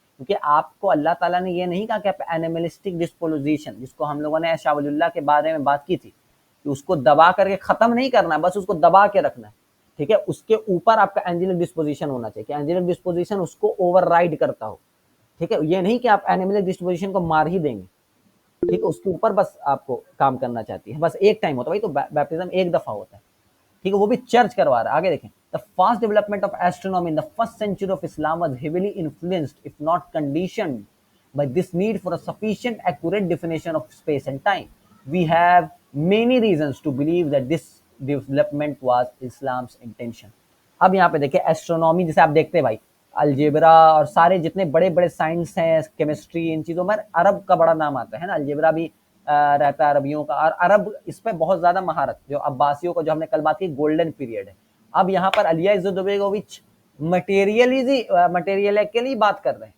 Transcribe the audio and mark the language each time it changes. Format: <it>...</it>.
<ur>کیونکہ آپ کو اللہ تعالیٰ نے یہ نہیں کہا کہ آپ اینیملسٹک ڈسپوزیشن، جس کو ہم لوگوں نے شاہ ولی اللہ کے بارے میں بات کی تھی، کہ اس کو دبا کر کے ختم نہیں کرنا ہے، بس اس کو دبا کے رکھنا ہے. ٹھیک ہے. اس کے اوپر آپ کا اینجلک ڈسپوزیشن ہونا چاہیے کہ اینجلک ڈسپوزیشن اس کو اوور رائڈ کرتا ہو. ٹھیک ہے. یہ نہیں کہ آپ اینیملک ڈسپوزیشن کو مار ہی دیں گے. ٹھیک ہے. اس کے اوپر بس آپ کو کام کرنا چاہتی ہے. بس ایک ٹائم ہوتا ہے بھائی، تو بیپٹزم ایک دفعہ ہوتا ہے. ٹھیک ہے. وہ بھی چرچ کروا رہا ہے. آگے دیکھیں.</ur> <en>The fast development of astronomy in the first century of Islam was heavily influenced, if not conditioned, by this need for a sufficient accurate definition of space and time. We have many reasons to believe that this development was Islam's intention.</en> <ur>اب یہاں پہ دیکھیں astronomy جیسے آپ دیکھتے ہیں بھائی، algebra اور سارے جتنے بڑے بڑے سائنس ہیں، کیمسٹری، ان چیزوں میں عرب کا بڑا نام آتا ہے نا. الجبرا بھی رہتا ہے عربیوں کا، اور عرب اس پہ بہت زیادہ مہارت، جو عباسیوں کو جو ہم نے کل بات کی گولڈن پیریڈ ہے. اب یہاں پر علیہ عزت مٹیریلی بات کر رہے ہیں.</ur>